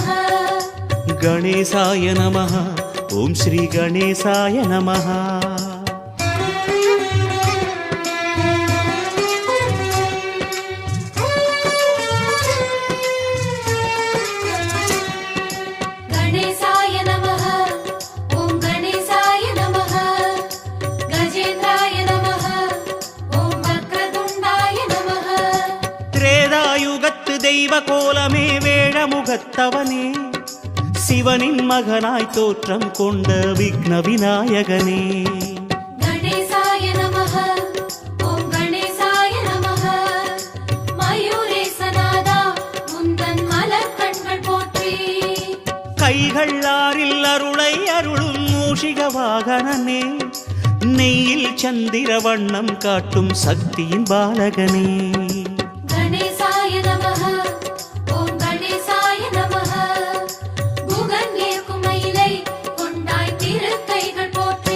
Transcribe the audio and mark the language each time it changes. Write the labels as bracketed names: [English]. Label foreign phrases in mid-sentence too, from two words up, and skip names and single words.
[Sanskrit] गणेशाय नमः। ओम श्री गणेशाय नमः। गणेशाय नमः। ओम गणेशाय नमः। गजेन्द्राय नमः। ओम वक्रतुण्डाय नमः। [Tamil] திரேதாயுகத்து தெய்வ கோலமே வேழ முகத்தவனே, சிவனின் மகனாய் தோற்றம் கொண்ட விக்ன விநாயகனே. [Sanskrit] गणेशाय नमः। ओम गणेशाय नमः। मयूरेशनादा मुन्दन् [Tamil] கைகள் ஆறில் அருளை அருளும் மூஷிக வாகனனே, நெய்யில் சந்திர வண்ணம் காட்டும் சக்தியின் பாலகனே. [Sanskrit] गणेशाय नमः ओम् गणेशाय नमः. [Tamil] குகன் ஏற்கும் மயிலை கொண்டாய் திருக்கைகள் போற்றி.